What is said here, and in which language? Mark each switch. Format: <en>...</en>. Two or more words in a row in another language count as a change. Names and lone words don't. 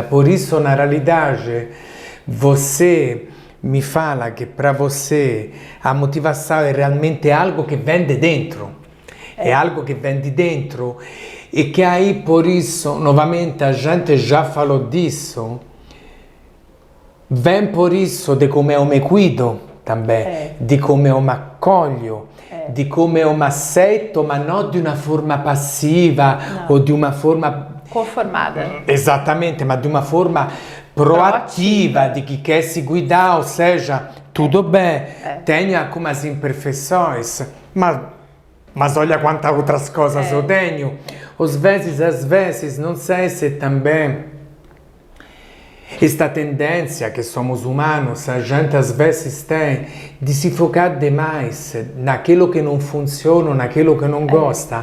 <pt>Por isso, na realidade, você me fala que para você a motivação é realmente algo que vem de dentro, é algo que vem de dentro e que aí, por isso, novamente, a gente já falou disso, vem por isso de come eu me cuido também,</pt> <it>di come</it> <pt>eu me accolho,</pt> <it>di come</it> <pt>eu me aceito,</pt> <it>ma non di una forma passiva o di una forma conformada. Esattamente, ma di una forma proattiva di chi</it> <pt>quer se cuidar, ou seja, tudo bem, tenho algumas imperfeições, mas olha quantas outras coisas eu tenho. Às vezes, não sei se também esta tendência que somos humanos, a gente às vezes tem de se focar demais naquilo que não funciona, naquilo que não gosta.</pt>